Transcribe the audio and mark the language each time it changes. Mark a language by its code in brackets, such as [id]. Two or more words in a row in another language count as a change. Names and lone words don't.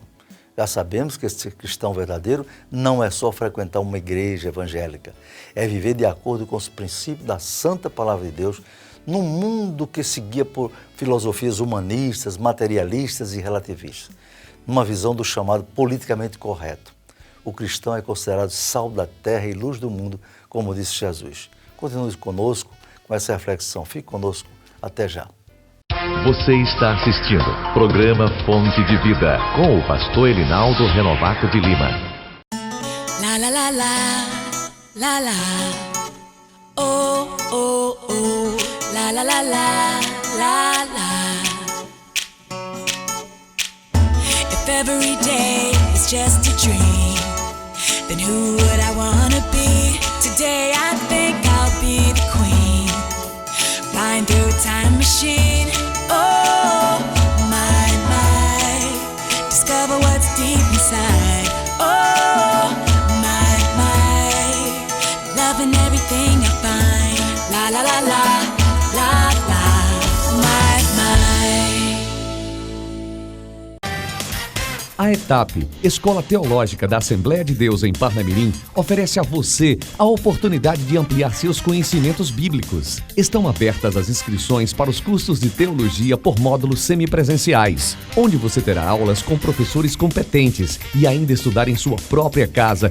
[pt] Já sabemos que esse cristão verdadeiro não é só frequentar uma igreja evangélica, é viver de acordo com os princípios da Santa Palavra de Deus, num mundo que seguia por filosofias humanistas, materialistas e relativistas, numa visão do chamado politicamente correto. O cristão é considerado sal da terra e luz do mundo, como disse Jesus. Continue conosco com essa reflexão. Fique conosco. Até já. Você está assistindo programa Fonte de Vida com o pastor Elinaldo Renovato de Lima. La la la la, la la, oh oh oh, la la la la, la la. [en] If every day is just a dream, then who would I wanna be? Today I think I'll be the queen, flying through a time machine. Oh, my, discover what's deep inside. Oh, my, loving everything I find. La la la la, la la, my. [pt] A ETAP, Escola Teológica da Assembleia de Deus em Parnamirim, oferece a você a oportunidade de ampliar seus conhecimentos bíblicos. Estão abertas as inscrições para os cursos de teologia por módulos semipresenciais, onde você terá aulas com professores competentes e ainda estudar em sua própria casa.